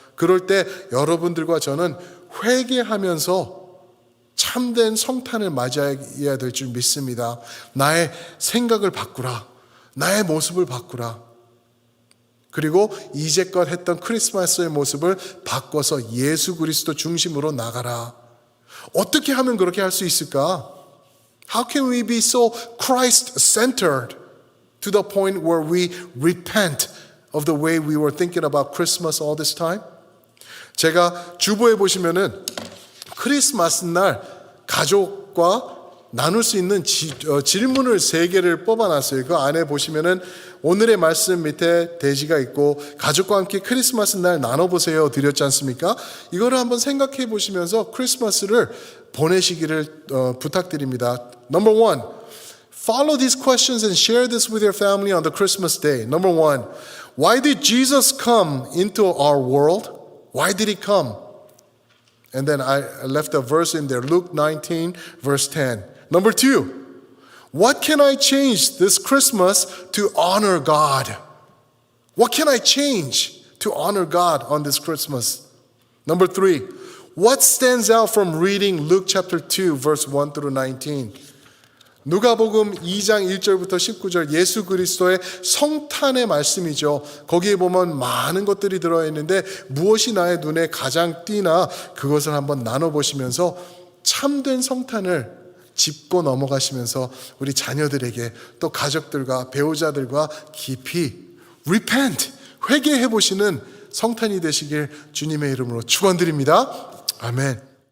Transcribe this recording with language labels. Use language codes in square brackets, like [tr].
[ko] 그럴 때 여러분들과 저는 회개하면서 참된 성탄을 맞이해야 될 줄 믿습니다. 나의 생각을 바꾸라. 나의 모습을 바꾸라. 그리고 이제껏 했던 크리스마스의 모습을 바꿔서 예수 그리스도 중심으로 나가라. 어떻게 하면 그렇게 할 수 있을까? [en] How can we be so Christ-centered to the point where we repent of the way we were thinking about Christmas all this time? [ko] 제가 주보에 보시면은 크리스마스 날 가족과 나눌 수 있는 질문을 3개를 뽑아놨어요. 그 안에 보시면은 오늘의 말씀 밑에 대지가 있고 가족과 함께 크리스마스 날 나눠보세요 드렸지 않습니까? 이거를 한번 생각해 보시면서 크리스마스를 보내시기를 부탁드립니다. [en] Number 1, follow these questions and share this with your family on the Christmas day. Number 1, why did Jesus come into our world? Why did he come? And then I left a verse in there, Luke 19, verse 10. Number 2, what can I change this Christmas to honor God? What can I change to honor God on this Christmas? Number 3, what stands out from reading Luke chapter 2, verse 1 through 19? [ko] 누가복음 2장 1절부터 19절 예수 그리스도의 성탄의 말씀이죠. 거기에 보면 많은 것들이 들어있는데 무엇이 나의 눈에 가장 띄나 그것을 한번 나눠보시면서 참된 성탄을 짚고 넘어가시면서 우리 자녀들에게 또 가족들과 배우자들과 깊이 repent, 회개해보시는 성탄이 되시길 주님의 이름으로 축원드립니다. 아멘.